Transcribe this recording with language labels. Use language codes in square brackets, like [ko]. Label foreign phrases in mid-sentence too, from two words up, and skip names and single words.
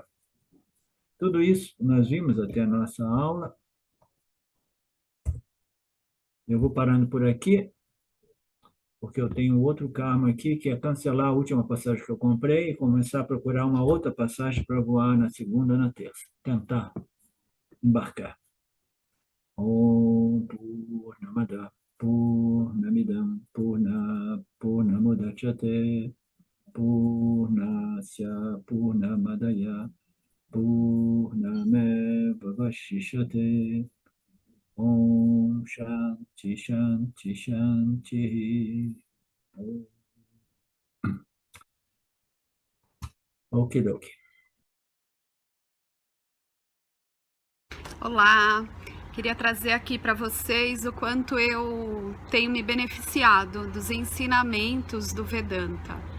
[pt] Tudo isso nós vimos até a nossa aula. Eu vou parando por aqui, porque eu tenho outro karma aqui, que é cancelar a última passagem que eu comprei e começar a procurar uma outra passagem para voar na segunda ou na terça. Tentar embarcar. [sa] ॐ पूर्णमदः पूर्णमिदं पूर्णमुदच्यते पूर्णस्य पूर्णमादाय पूर्णमेव वशिष्यते ॐ शान्तिः शान्तिः शान्तिः. [pt] Okidoki. Olá, queria trazer aqui para vocês o quanto eu tenho me beneficiado dos ensinamentos do Vedanta.